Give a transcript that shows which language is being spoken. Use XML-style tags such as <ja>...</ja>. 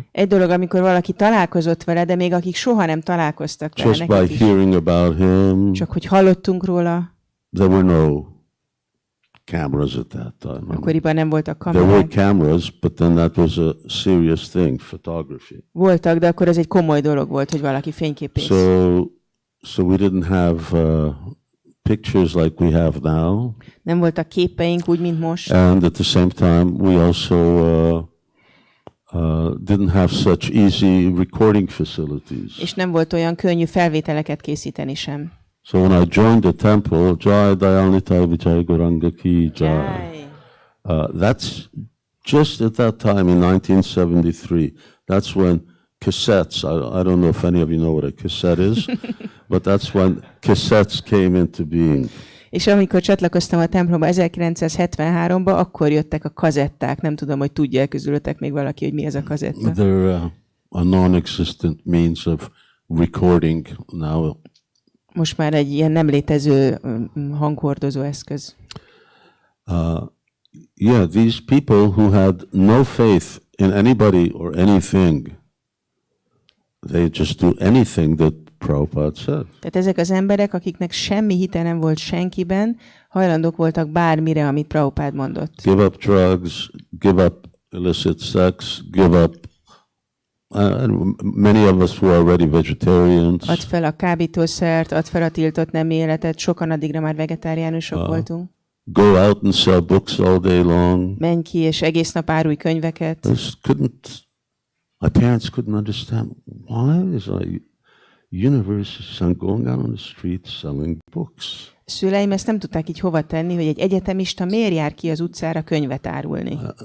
<hu>Egy dolog, amikor valaki találkozott vele, de még akik soha nem találkoztak vele,</hu> <en>just by</en> <hu>nekik is.</hu> <en>hearing about him,</en> <hu>Csak hogy hallottunk róla,</hu> <en>there were no cameras at that time.</en> <hu>Akkoriban nem voltak</hu> <en>There were</en> <hu>kamerák.</hu> <en>cameras, but then that was a serious thing, photography.</en> <hu>Voltak, de akkor ez egy komoly dolog volt, hogy valaki fényképész.</hu> <en>So we didn't have pictures like we have now.</en> <hu>Nem voltak képeink úgy, mint most.</hu> <en>And at the same time, we also didn't have such easy recording facilities.</en> <hu>És nem volt olyan könnyű felvételeket készíteni sem.</hu> <en>So when I joined the temple, Jai Dayanita Vijay Goranga Ki Jai. That's just at that time in 1973. That's when cassettes, I don't know if any of you know what a cassette is, but that's when cassettes came into being.</en> <hu>És amikor csatlakoztam a templomba 1973-ban, akkor jöttek a kazetták. Nem tudom, hogy tudja közülöttek még valaki, hogy mi ez a kazetta.</hu> <en>They're a non-existent means of recording now.</en> <hu>Most már egy ilyen nem létező hanghordozó eszköz.</hu> <en>Yeah, these people who had no faith in anybody or anything, they just do anything that Prabhupada said.</en> <hu>Tehát ezek az emberek, akiknek semmi hite nem volt senkiben, hajlandók voltak bármire, amit Prabhupada mondott.</hu> <en>Give up drugs, give up illicit sex, give up. Many of us were already vegetarians.</en> <hu>Add fel a kábítószert, add fel a tiltott nemi életet, sokan addigra már vegetáriánusok voltunk.</hu> <en>Go out and sell books all day long.</en> <hu>Menj ki, és egész nap árulj könyveket.</hu> <en>My parents couldn't understand why is a university son going out on the street selling books.</en> <hu>Szüleim ezt nem tudták így hova tenni, hogy egy egyetemista miért jár ki az utcára könyvet árulni.</hu>